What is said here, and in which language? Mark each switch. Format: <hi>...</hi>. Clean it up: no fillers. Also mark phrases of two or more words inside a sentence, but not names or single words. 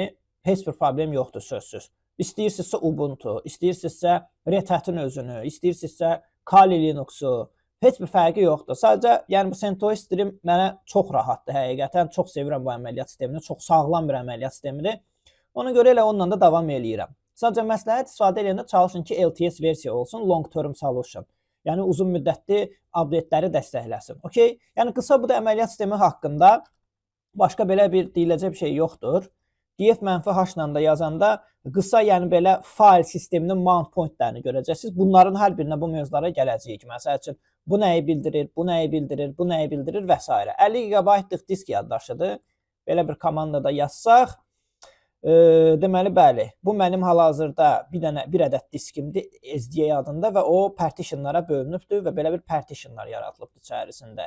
<az>Heç bir problem yoxdur sözsüz. İstəyirsinizsə Ubuntu, istəyirsinizsə Red Hat-ın özünü, istəyirsinizsə Kali Linux-u, heç bir fərqi yoxdur. Sadəcə, yəni bu CentOS stream mənə çox rahatdır həqiqətən. Çox sevirəm bu əməliyyat sistemini. Çox sağlam bir əməliyyat sistemidir. Ona görə elə onunla da davam eləyirəm. Sadəcə məsləhət istifadə edəndə çalışın ki, LTS versiya olsun,</az> <en>long term solution.</en> <az>Yəni uzun müddətli update-ləri dəstəkləsin. Okay? Yəni qısa bu da əməliyyat sistemi haqqında başqa belə bir deyiləcək bir şey yoxdur. df-h-la da yazanda qısa, yəni belə fayl sisteminin</az> <en>mount point-</en> <az>lərini görəcəksiniz. Bunların hər birinə bu mövzulara gələcəyik. Məsəl üçün, bu nəyi bildirir, bu nəyi bildirir, bu nəyi bildirir və s. 50 GB-lıq disk yaddaşıdır. Belə bir komandada yazsaq, deməli, bəli, bu mənim hal-hazırda bir ədəd diskimdir SDA adında və o partitionlara bölünübdür və belə bir partitionlar yaradılıbdır içərisində.</az>